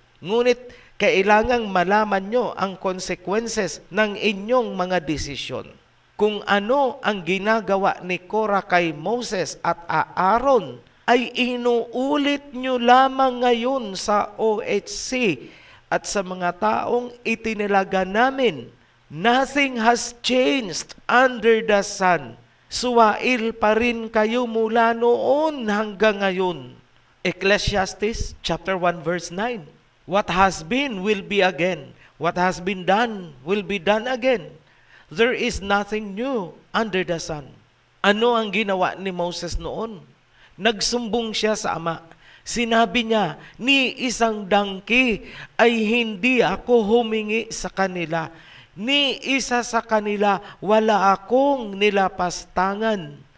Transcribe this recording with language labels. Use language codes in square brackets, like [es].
[tl] Ngunit kailangang malaman nyo ang consequences ng inyong mga desisyon. Kung ano ang ginagawa ni Korah kay Moses at Aaron ay inuulit nyo lamang ngayon sa OHC at sa mga taong itinilaga namin. [en] Nothing has changed under the sun. [tl] Suwail pa rin kayo mula noon hanggang ngayon. [en] Ecclesiastes chapter 1 verse 9. What has been will be again. What has been done will be done again. There is nothing new under the sun. [tl] Ano ang ginawa ni Moses noon? Nagsumbong siya sa ama. Sinabi niya, ni isang dangki ay hindi ako humingi sa kanila. Ni isa sa kanila wala akong nilapastangan.